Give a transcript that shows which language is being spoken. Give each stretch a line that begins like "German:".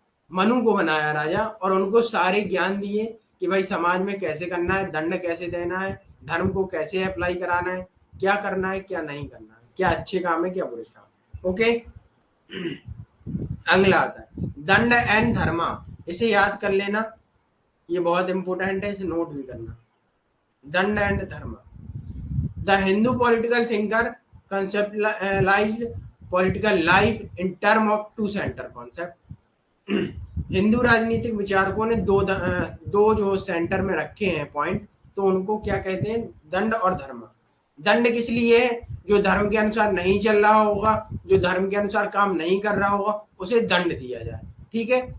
Hindi: मनु को बनाया राजा और उनको सारे ज्ञान दिए कि भाई समाज में कैसे करना है, दंड कैसे देना है, धर्म को कैसे अप्लाई कराना है, क्या करना है क्या नहीं करना है, क्या अच्छे काम है क्या बुरे काम। ओके, अगला आता है दंड एंड धर्मा, इसे याद कर लेना, ये बहुत इंपॉर्टेंट है, इसे नोट भी करना।
English: Danda and dharma, the Hindu political thinker conceptualized political life in term of two center concept।
Hindi: Hindu राजनीतिक विचारकों ने दो जो सेंटर में रखे हैं पॉइंट, तो उनको क्या कहते हैं, दंड और धर्म। दंड किस लिए है, जो धर्म के अनुसार नहीं चल रहा होगा, जो धर्म के अनुसार काम नहीं कर रहा होगा, उसे दंड दिया जाए, ठीक है।